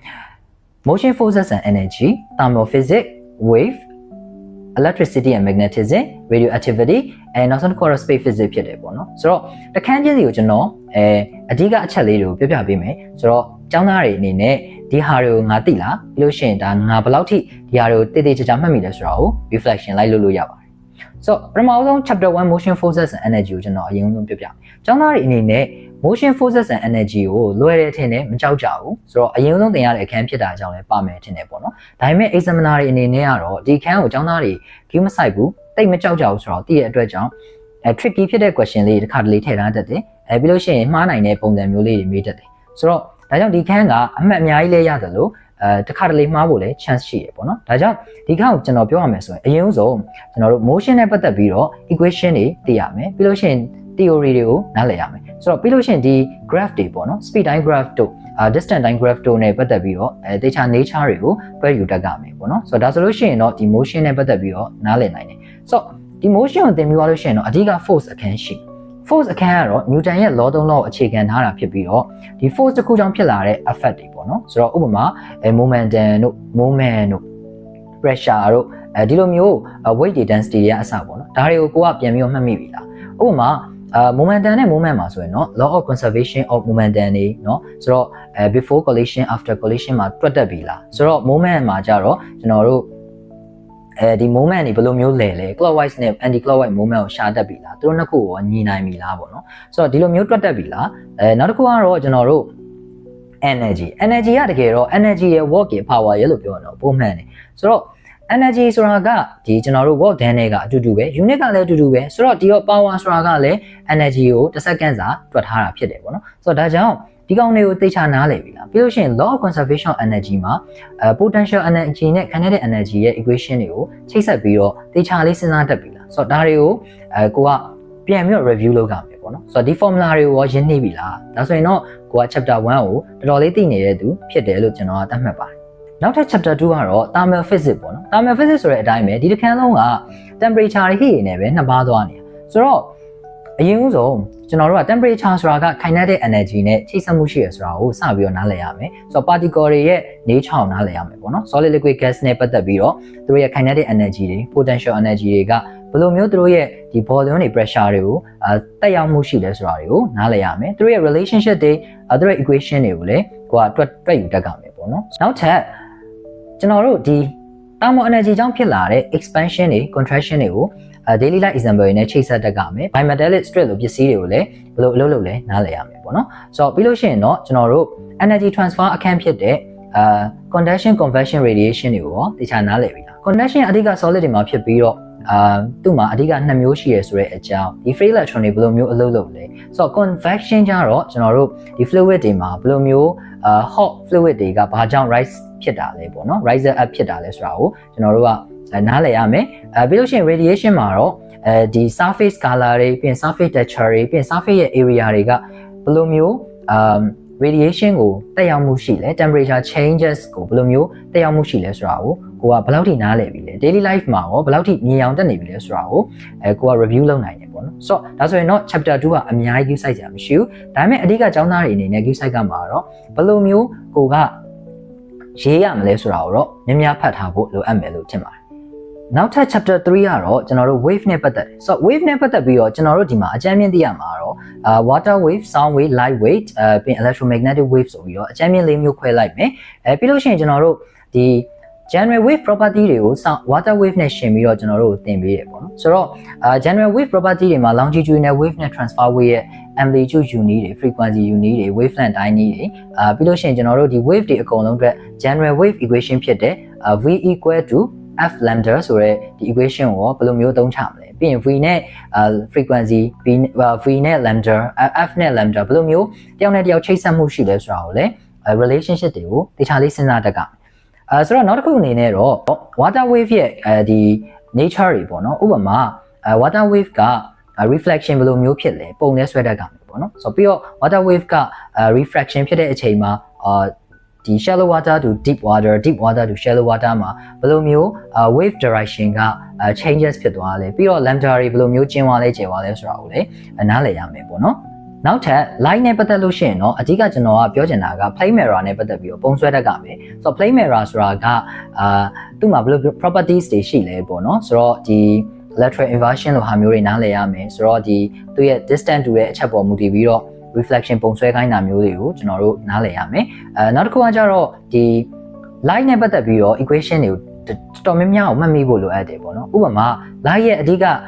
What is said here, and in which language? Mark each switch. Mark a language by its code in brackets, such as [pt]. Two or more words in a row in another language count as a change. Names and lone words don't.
[en] motion forces and energy thermal physics wave electricity and magnetism radioactivity [my] နောက်ဆုံးတစ်ခုကတော့ [en] space physics [my] ဖြစ်တယ်ပေါ့နော်ဆိုတော့တခန်းချင်းစီကိုကျွန်တော်အဓိကအချက်လေးတွေကိုပြပေးမယ်ဆိုတော့ကျောင်းသားတွေအနေနဲ့ဒီဟာတွေကိုငါသိလားပြီးလို့ရှိရင်ဒါငါဘယ်လောက်ထိဒီဟာတွေကိုတည်တည်ချာချာမှတ်မိလဲဆိုတာကို reflection လိုက်လို့ရပါတယ်ဆိုတော့ပထမဆုံး [en] chapter 1 motion forces and energy [my] ကိုကျွန်တော်အရင်ဆုံးပြပြကျောင်းသားတွေအနေနဲ့ [en] motion forces and energy [my] ကိုလွယ် တယ်ထင်တယ်မကြောက်ကြဘူးဆိုတော့အရင်ဆုံးသင်ရတဲ့အခန်းဖြစ်တာကြောင့်လည်းပါမယ်ထင်တယ်ပေါ့နော်ဒါပေမဲ့ examiner တွေအနေနဲ့ကတော့ဒီအခန်းကိုကျောင်းသားတွေ view မဆိုင်ဘူးတိတ်မကြောက်ကြဘူးဆိုတော့သိတဲ့အတွက်ကြောင့်tricky ဖြစ်တဲ့ question လေးတစ်ခါတလေထည့်ထားတတ်တယ်ပြီးလို့ရှိရင်မှားနိုင်တဲ့ပုံစံမျိုးလေးတွေမေးတတ်တယ်ဆိုတော့ဒါကြောင့်ဒီခန်းကအ မှတ်အများကြီးလဲရတယ်လို့တစ်ခါတလေမှားဖို့လည်း chance ရှိတယ်ပေါ့နော်ဒါကြောင့်ဒီခန်းကိုကျွန်တော်ပြောရမယ်ဆိုရင်အရင်ဆုံးကျွန်တော်တို့ motion နဲ့ပတ်သက်ပြီးတော့ equation တွေသိရမယ်ပြီးလို့ရှိရင် theory တွေကိုနားလည်ရမယ်ဆိုတော့ပြီးလို့ရှိရင်ဒီ graph တွေပေါ့နော် [en] speed time graph [my] တို့ [en] distance time graph [my] တို့နဲ့ပတ်သက်ပြီးတော့တေချာ nature တွေကိုတွဲယူတတ်ကြမယ်ပေါ့နော်ဆိုတော့ဒါဆိုလို့ရှိရင်တော့ဒီ motion နဲ့ပတ်သက်ပြီးတော့နားလည်နိုင်တယ်ဆိုတော့ဒီ motion ကိုသင်ပြီးသွားလို့ရှိရင်တော့အဓိက force အခန်းရှိforce အခန်းကတော့ Newton ရဲ့ law 3 law ကိုအခြေခံထားတာဖြစ်ပြီးတော့ဒီ force တစ်ခုကြောင့်ဖြစ်လာတဲ့ effect တွေပေါ့နော်ဆိုတော့ဥပမာ momentum တို့ moment တို့ pressure တို့ဒီလိုမျိုး [en] weight density [my] တွေကအစပေါ့နော်ဒါတွေကိုကိုကပြန်ပြီးတော့မှတ်မိပြီလားဥပမာmomentum နဲ့ moment မှာဆိုရင်เนาะ [en] law of conservation of momentum [my] နေเนาะဆိုတော့ [en] before collision after collision [my] မှာတွက်တက်ပြီလားဆိုတော့ moment မှာကြတော့ကျွန်တော်တို့ဒီ moment တွေဘယ်လိုမျိုးလဲ clockwise နဲ့ [en] anti clockwise moment [my] ကိုရှာတတ်ပြီလားသူတို့နှစ်ခုကိုညီနိုင်ပြီလားပေါ့နော်ဆိုတော့ဒီလိုမျိုးတွက်တက်ပြီလားနောက်တစ်ခုကတော့ကျွန်တော်တို့ energy ကတကယ်တော့ energy ရဲ့ work ရဲ့ power ရဲ့လို့ပြောရတော့ပုံမှန်တယ်ဆိုတော့ energy ဆိုတာကဒီကျွန်တော်တို့ [en] work done [my] တွေကအတူတူပဲ unit ကလည်းအတူတူပဲဆိုတော့ဒီတော့ power ဆိုတာကလည်း energy ကိုတစ်စက္ကန့်စာတွက်ထားတာဖြစ်တယ်ပေါ့နော်ဆိုတော့ဒါကြောင့်ဒီကောင်တွေကိုသိချာနားလည်ပြီလားပြီးလို့ရှိရင် [en] law of conservation of energy [my] မှာ [en] potential energy [my] နဲ့ [en] kinetic energy [my] ရဲ့ equation တွေကိုချိတ်ဆက်ပြီးတော့သိချာလေးစဉ်းစားတတ်ပြီလားဆိုတော့ဒါတွေကိုကိုကပြန်ပြီးတော့ review လုပ်ကြမယ်ပေါ့နော်ဆိုတော့ဒီ formula တွေကိုရောရင်းနှီးပြီလားဒါဆိုရင်တော့ကိုက chapter 1ကိုတော်တော်လေးသိနေတဲ့သူဖြစ်တယ်လို့ကျွန်တော်ကသတ်မှတ်ပါတယ်နောက်ထပ် chapter 2ကတော့ [en] thermal physics [my] ပေါ့နော် [en] thermal physics [my] ဆိုတဲ့အတိုင်းပဲဒီတစ်ခန်းလုံးက temperature တွေဟိနေနဲ့ပဲနှစ်ပါးသွားနေတာဆိုတော့အရင်ဆုံးကျွန်တော်တို့က temperature ဆိုတာက [en] kinetic energy [my] နဲ့ချိတ်ဆက်မှုရှိရဆိုတာကိုစပြီးတော့နားလည်ရမယ်ဆိုတော့ particle တွေရဲ့ nature ကိုနားလည်ရမယ်ပေါ့နော် [en] solid liquid gas [my] နဲ့ပတ်သက်ပြီးတော့သူတို့ရဲ့ [en] kinetic energy [my] တွေ [en] potential energy [my] တွေကဘယ်လိုမျိုးသူတို့ရဲ့ဒီ volume တွေ pressure တွေကိုတက်ရောက်မှုရှိလဲ ဆိုတာတွေကိုနားလည်ရမယ်သူတို့ရဲ့ relationship တွေသူတို့ရဲ့ equation တွေကိုလည်းကိုကတွက်ယူတတ်ကြမယ်ပေါ့နော်နောက်ထပ်ကျွန်တော်တို့ဒီ [en] thermal energy [my] ကြောင့်ဖြစ်လာတဲ့ expansion တွေ contraction တွေကို [en] daily life example [my] တွေနဲ့ချိတ်ဆက်တတ်ကြ မယ် [en] bimetallic strip [my] လို့ပစ္စည်းတွေကိုလည်းဘယ်လိုအလုပ်လုပ်လဲနားလည်ရမယ်ပေါ့နော်ဆိုတော့ပြီးလို့ရှိရင်တော့ကျွန်တော်တို့ [en] energy transfer [my] အခန်းဖြစ်တဲ့ conduction [en] convection radiation [my] တွေကိုရောတခြားနားလည်ပြီလား conduction အဓိက solid တွေမှာဖြစ်ပြီးတော့သူ့မှာအဓိက2မျိုးရှိရဆိုတဲ့အကြောင်းဒီ [en] free electron [my] တွေဘယ်လိုမျိုးအလုပ်လုပ်လဲဆိုတော့ convection ကြတော့ကျွန်တော်တို့ဒီ fluid တွေမှာဘယ်လိုမျိုး [en] hot fluid [my] တွေကဘာကြောင့် rise ဖြစ်တာလဲပေါ့နော် [en] riser up [my] ဖြစ်တာလဲဆိုတာကိုကျွန်တော်တို့ကနားလည်ရမယ်ပြီးလို့ရှိရင် radiation မှာတော့ဒီ [en] surface color [my] တွေပြီးရင် [en] surface texture [my] တွေပြီးရင် surface ရဲ့ area တွေကဘယ်လိုမျိုး radiation ကိုတက်ရောက်မှုရှိလဲ [en] temperature changes [my] ကိုဘယ်လိုမျိုးတက်ရောက်မှုရှိလဲဆိုတာကိုကိုကဘယ်လောက်ထိနားလည်ပြီလဲ [en] daily life [my] မှာရောဘယ်လောက်ထိမြင်အောင်တက်နေပြီလဲဆိုတာကိုကိုက review လုပ်နိုင်တယ်ပေါ့နော်ဆိုတော့ဒါဆိုရင်တော့ chapter 2ကအများကြီး view site ကြမရှိဘူးဒါပေမဲ့အဓိကကျောင်းသားတွေအနေနဲ့ [en] view site [my] ကမှာတော့ဘယ်လိုမျိုးကိုကရေးရမလဲဆိုတာကိုတော့များများဖတ်ထားဖို့လိုအပ်မယ်လို့ထင်ပါတယ်နောက်ထပ် chapter 3ကတော့ကျွန်တော်တို့ wave နဲ့ပတ်သက်တယ်ဆိုတော့ wave နဲ့ပတ်သက်ပြီးတော့ကျွန်တော်တို့ဒီမှာအကြမ်းမြင့်သိရမှာတော့ [en] water wave sound wave light wave [my] ပြီး [en] electromagnetic wave [my] ဆိုပြီးတော့အကြမ်းမြင့်၄မျိုးခွဲလိုက်မယ်ပြီးလို့ရှိရင်ကျွန်တော်တို့ဒီ [en] general wave property [my] တွေကို [en] water wave [my] နဲ့ရှင်းပြီးတော့ကျွန်တော်တို့သင်ပေးတယ်ပေါ့နော်ဆိုတော့ [en] general wave property [my] တွေမှာ [en] longitudinal wave [my] နဲ့ [en] transfer wave [my] ရဲ့ [en] amplitude unit [my] တွေ [en] frequency unit [my] တွေ wavelength တိုင်းတွေပြီးလို့ရှိရင်ကျွန်တော်တို့ဒီ wave တွေအကုန်လုံးအတွက် [en] general wave equation [my] ဖြစ်တဲ့ [en] v equal to f lambda [my] ဆိုတဲ့ဒီ equation ကိုဘယ်လိုမျိုးသုံးချမလဲပြီးရင် v နဲ့frequency v နဲ့ [en] lambda f [my] နဲ့ lambda ဘယ်လိုမျိုးတယောက်နဲ့တယောက်ချိတ်ဆက်မှုရှိလဲဆိုတာကိုလည်း relationship တွေကိုတခြားလေးစဉ်းစားတတ်ကြဆိုတော့နောက်တစ်ခုအနေနဲ့တော့ [en] water wave [my] ရဲ့ဒီ nature တွေပေါ့နော်ဥပမာ [en] water wave [my] က reflection ဘယ်လိုမျိုးဖြစ်လဲ ပုံနဲ့ဆွဲတတ်ကြမယ်ပေါ့နော်ဆိုတော့ပြီးတော့ [en] water wave [my] က refraction ဖြစ်တဲ့အချိန်မှာဒီ [en] shallow water to deep water to shallow water [my] မှာဘယ်လိုမျိုး [en] wave direction [my] က changes ဖြစ်သွားလဲပြီးတော့ lambda တွေဘယ်လိုမျိုးကျင်းသွားလဲကျယ်သွားလဲဆိုတာကိုလည်းနားလည်ရမယ်ပေါ့နော်နောက်ထပ် light နဲ့ပတ်သက်လို့ရှိရင်တော့အဓိကကျွန်တော်က ပြောချင်တာက [en] plane mirror [my] နဲ့ပတ်သက်ပြီးတော့ပုံဆွဲတတ်ကြမယ်ဆိုတော့ [en] plane mirror [my] ဆိုတာကသူ့မှာဘယ်လို properties တွေရှိလဲပေါ့နော်ဆိုတော့ဒီ [en] lateral inversion [my] လိုဟာမျိုးတွေနားလည်ရမယ်ဆိုတော့ဒီသူ့ရဲ့ distance တူတဲ့အချက်ပေါ်မူတည်ပြီးတော့reflection ပုံဆွဲခိုင်းတာမျိုးတွေကိုကျွန်တော်တို့နားလည်ရမယ်နောက်တစ်ခုကကြတော့ဒီ light နဲ့ပတ်သက်ပြီးတော့ equation တွေကိုတော်တော်များများကိုမှတ်မိဖို့လိုအပ်တယ်ပေါ့နော်ဥပမာ light ရဲ့အဓိက